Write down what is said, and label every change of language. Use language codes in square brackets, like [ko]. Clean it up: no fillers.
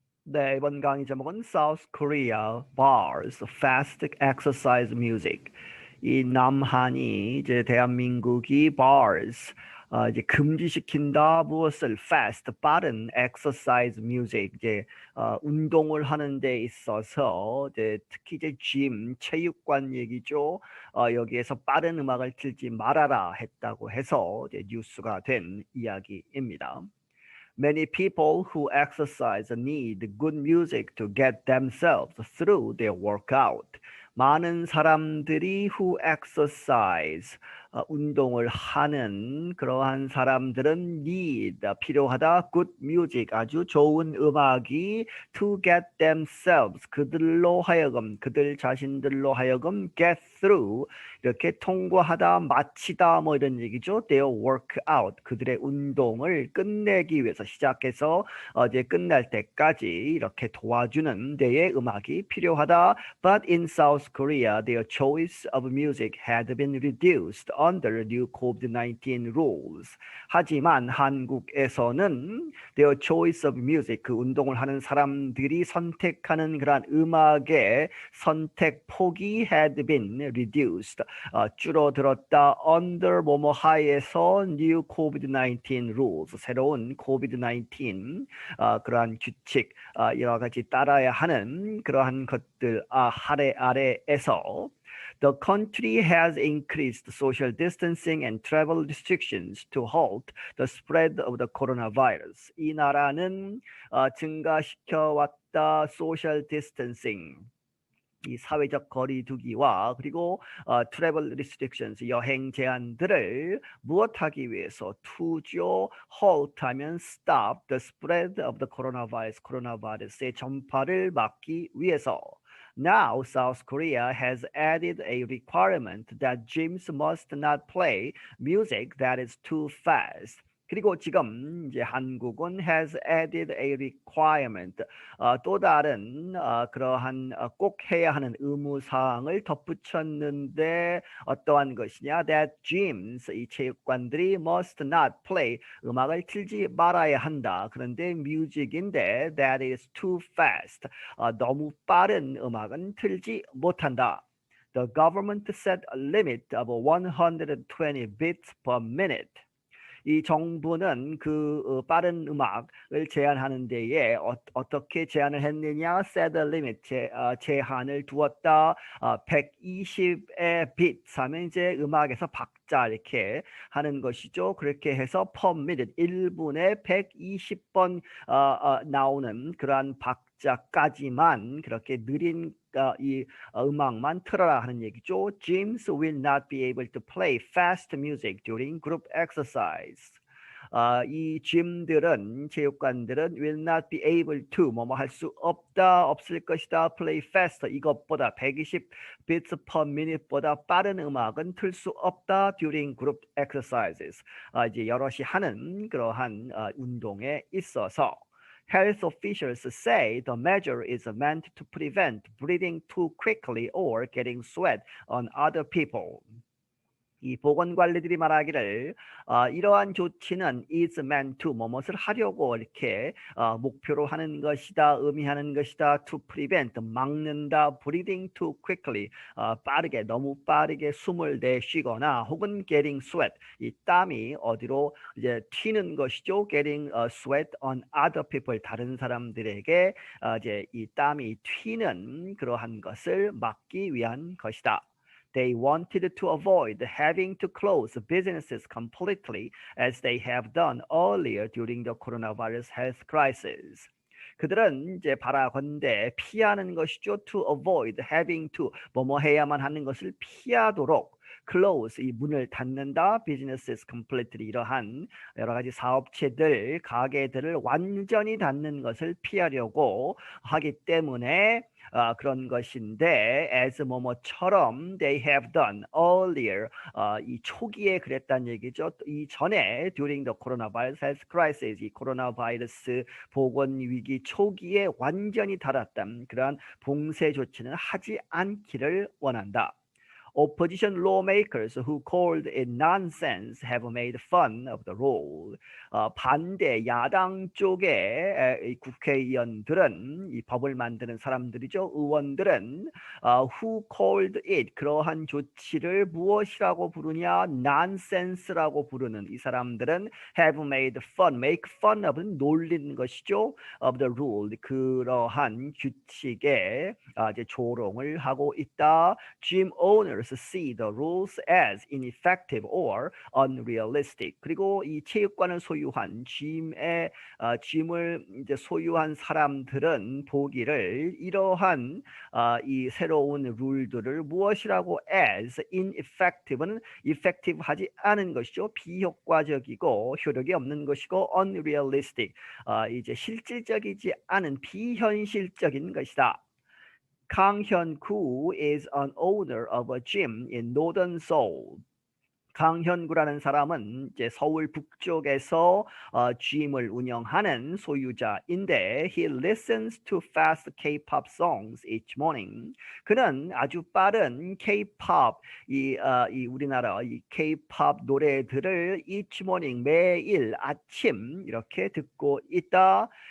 [ko] 네, 이번 강의 제목은 [en] South Korea bars fast exercise music. [ko] 이 남한이 이제 대한민국이 [en] bars [ko] 이제 금지시킨다 무엇을 [en] fast [ko] 빠른 [en] exercise music [ko] 이제 운동을 하는 데 있어서 이제 특히 이제 체육관 얘기죠. 여기에서 빠른 음악을 틀지 말아라 했다고 해서 이제 뉴스가 된 이야기입니다. [en] Many people who exercise need good music to get themselves through their workout. [ko] 많은 사람들이 [en] who exercise, [ko] 운동을 하는 그러한 사람들은 [en] need, [ko] 필요하다, [en] good music, [ko] 아주 좋은 음악이 [en] to get themselves, [ko] 그들로 하여금, 그들 자신들로 하여금 [en] get through, [ko] 이렇게 통과하다, 마치다 뭐 이런 얘기죠. [en] Their workout, [ko] 그들의 운동을 끝내기 위해서 시작해서 이제 끝날 때까지 이렇게 도와주는 데의 음악이 필요하다. [en] But in South Korea, their choice of music had been reduced under new COVID-19 rules. [ko] 하지만 한국에서는 [en] their choice of music, [ko] 그 운동을 하는 사람들이 선택하는 그런 음악의 선택 폭이 [en] had been reduced. [ko] 줄어들었다. [en] under [ko] 뭐뭐 하에서 [en] new COVID-19 rules, [ko] 새로운 COVID-19 그러한 규칙 여러 가지 따라야 하는 그러한 것들 아래에서 [en] The country has increased social distancing and travel restrictions to halt the spread of the coronavirus. [ko] 이 나라는 증가시켜 왔다 [en] social distancing, [ko] 이 사회적 거리두기와 그리고 [en] travel restrictions, [ko] 여행 제한들을 무엇하기 위해서 투죠 [en] halt [ko] 하면 [en] stop the spread of the coronavirus, [ko] 코로나바이러스의 전파를 막기 위해서. [en] Now, South Korea has added a requirement that gyms must not play music that is too fast. [ko] 그리고 지금 이제 한국은 [en] has added a requirement, [ko] 또 다른 그러한 꼭 해야 하는 의무 사항을 덧붙였는데 어떠한 것이냐? [en] That gyms, [ko] 이 체육관들이 [en] must not play, [ko] 음악을 틀지 말아야 한다. 그런데 music인데 [en] that is too fast, [ko] 너무 빠른 음악은 틀지 못한다. [en] The government set a limit of 120 beats per minute. [ko] 이 정부는 그 빠른 음악을 제한하는 데에 어떻게 제한을 했느냐? [en] set a limit, [ko] 제한을 두었다. 120의 beats 하면 이제 음악에서 박자 이렇게 하는 것이죠. 그렇게 해서 [en] per minute, [ko] 1분에 120번 나오는 그러한 박자까지만, 그렇게 느린 이 음악만 틀어라 하는 얘기죠. [en] Gyms will not be able to play fast music during group exercise. [ko] 이 gym들은, 체육관들은 [en] will not be able to, [ko] 뭐뭐 할 수 없다, 없을 것이다, [en] play faster, [ko] 이것보다 120 [en] beats per minute [ko] 보다 빠른 음악은 틀 수 없다 [en] during group exercises. [ko] 이제 여럿이 하는 그러한 운동에 있어서. [en] Health officials say the measure is meant to prevent breathing too quickly or getting sweat on other people. [ko] 이 보건관리들이 말하기를 이러한 조치는 [en] is meant to, [ko] 뭐뭇을 하려고 이렇게 목표로 하는 것이다, 의미하는 것이다. [en] to prevent, [ko] 막는다. [en] breathing too quickly, [ko] 빠르게, 너무 빠르게 숨을 내쉬거나, 혹은 [en] getting sweat, [ko] 이 땀이 어디로 이제 튀는 것이죠. [en] getting sweat on other people, [ko] 다른 사람들에게 이제 이 땀이 튀는 그러한 것을 막기 위한 것이다. [en] They wanted to avoid having to close businesses completely as they have done earlier during the coronavirus health crisis. [ko] 그들은 이제 바라건대 피하는 것이죠. [en] To avoid having to, [ko] 뭐뭐 해야만 하는 것을 피하도록. [en] close, [ko] 이 문을 닫는다. [en] businesses completely, [ko] 이러한 여러 가지 사업체들, 가게들을 완전히 닫는 것을 피하려고 하기 때문에 그런 것인데, as 뭐뭐처럼 [en] they have done earlier, [ko] 이 초기에 그랬다는 얘기죠. 이 전에 [en] during the coronavirus health crisis, [ko] 이 코로나 바이러스 보건 위기 초기에 완전히 닫았던 그러한 봉쇄 조치는 하지 않기를 원한다. [en] Opposition lawmakers who called it nonsense have made fun of the rule. [ko] 반대 야당 쪽의 이 국회의원들은 이 법을 만드는 사람들이죠. 의원들은 [en] who called it [ko] 그러한 조치를 무엇이라고 부르냐? nonsense라고 부르는 이 사람들은 [en] have made fun, make fun of [ko] 는 놀리는 것이죠. [en] of the rule [ko] 그러한 규칙에 이제 조롱을 하고 있다. Gym owners see the rules as ineffective or unrealistic. 그리고 이 체육관을 소유한 짐을 이제 소유한 사람들은 보기를 이러한 이 새로운 룰들을 무엇이라고 [en] as ineffective [ko] 는 effective하지 않은 것이죠. 비효과적이고 효력이 없는 것이고 unrealistic 이제 실질적이지 않은 비현실적인 것이다. [en] 강현구 is an owner of a gym in northern Seoul. [ko] 강현구라는 사람은 이제 서울 북쪽에서 gym을 운영하는 소유자인데 [en] he listens to fast K-pop songs each morning. [ko] 그는 아주 빠른 K-pop 이 우리나라 이 K-pop 노래들을 [en] each morning [ko] 매일 아침 이렇게 듣고 있다.